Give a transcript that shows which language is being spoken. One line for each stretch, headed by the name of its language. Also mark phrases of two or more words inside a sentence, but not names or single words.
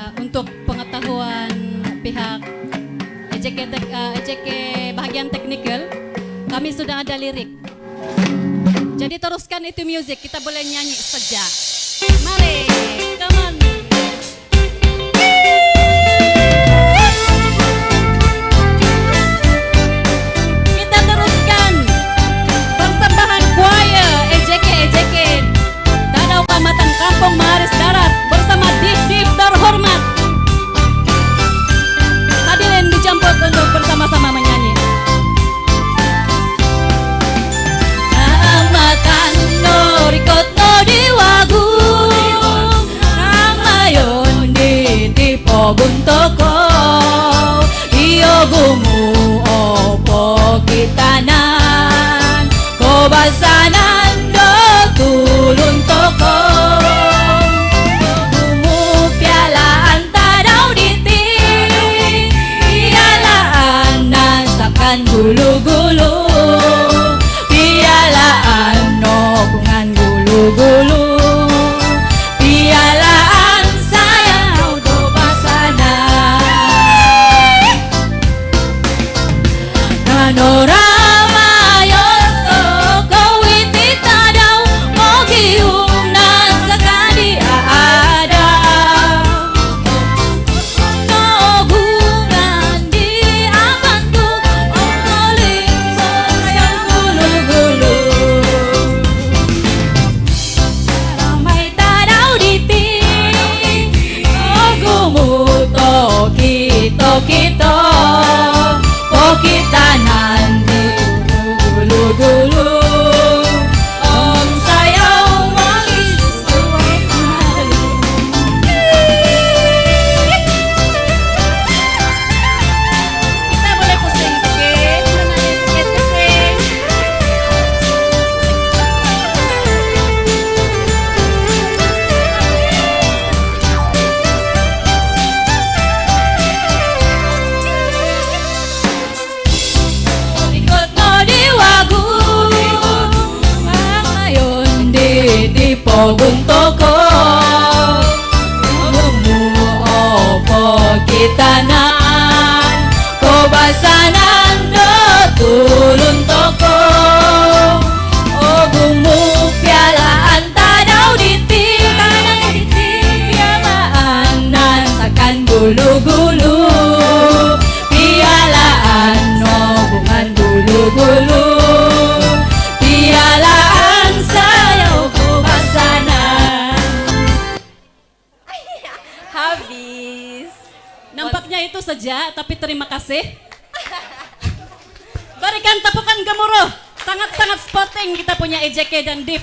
Malay: untuk pengetahuan pihak EJK bagian teknikal, kami sudah ada lirik. Jadi teruskan itu music, kita boleh nyanyi saja. Mari,
English: come on.
Malay: Kita teruskan persembahan choir EJK Tadau Kecamatan Kampung Maharis Darat bersama Div terhormat. Hadirin dijemput untuk bersama-sama menyanyi.
Central Dusun: Kecamatan Norikot Nodiwagu Ramayon di Pobuntoko Iyo gumu opo kitanan Kobasanan do tulun toko Gumu pialaan tadau diti Pialaan nasakan gulu-gulu Pialaan no bungan gulu-gulu Pialaan sayang do basana Panorama yoto kawiti tadaw Mogium nan sakadi ada Nogungan di amanku Ongoling sayang gulu-gulu Ramai tadaw diti Ogumuto kito
Malay: kita nanti
Central Dusun: gulu-gulu Om sayang mangis suwe malu
Malay: Kita boleh pusing sikit menangis sikit. Ikut Nodiwagu Ngayon di Pobuntoko Gumu opo kitanan Kobasanan do tulun toko Gumu pialaan tadau diti Pialaan nasakan gulu-gulu Pialaan no bungan gulu-gulu Pialaan sayaw kubasanan. Habis. Nampaknya itu saja, tapi terima kasih. Berikan tepukan gemuruh. Sangat-sangat sporting kita punya EJK dan Div.